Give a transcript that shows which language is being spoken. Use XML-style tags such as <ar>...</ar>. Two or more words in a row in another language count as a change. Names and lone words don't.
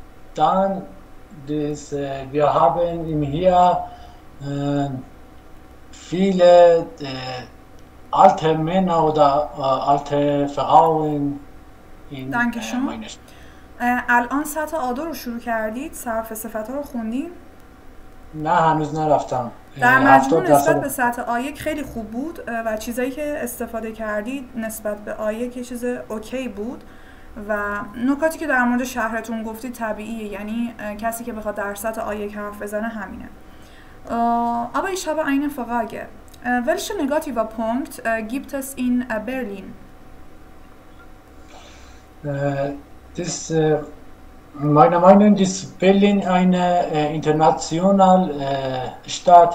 <de>dann wir haben hier viele alte Männer oder alte Frauen in Dankeschön. meiner Stadt.</de> <fa>الان سطح آدو رو شروع کردید؟ صرف صفت‌ها رو خوندین؟ نه هنوز نرفتم. در مجموع 70% نسبت به سطح آ1 خیلی خوب بود و چیزایی که استفاده کردید نسبت به آ1 یه چیز اوکی بود و نکاتی که در مورد شهرتون گفتید طبیعیه، یعنی کسی که بخواد در سطح آ1 حرف بزنه همینه.</fa> <de>Aber ich habe eine Frage. Welche negativer Punkt gibt es in Berlin? Das, meiner Meinung nach ist Berlin eine internationale Stadt.</de>